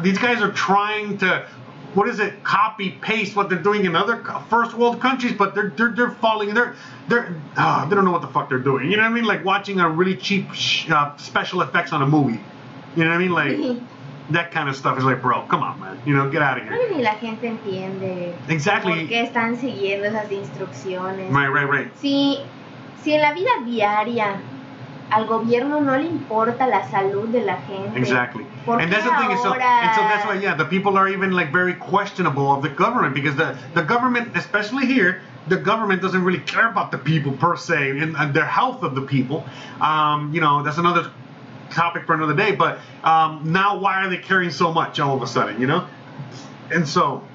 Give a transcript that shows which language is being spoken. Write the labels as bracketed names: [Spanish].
[English] These guys are trying to, copy paste what they're doing in other first world countries, but they're falling. They don't know what the fuck they're doing. You know what I mean? Like watching a really cheap special effects on a movie. You know what I mean? Like. That kind of stuff is like, bro, come on, man. Get out of here. [Spanish] Creo que ni la gente entiende [English] exactly. [Spanish] por qué están siguiendo esas instrucciones. [English] Right. [Spanish] Si en la vida diaria al gobierno no le importa la salud de la gente. [English] Exactly. And that's the thing. So that's why, the people are even like very questionable of the government because the government, especially here, the government doesn't really care about the people per se and their health of the people. That's another topic for another day, but now why are they caring so much all of a sudden, And so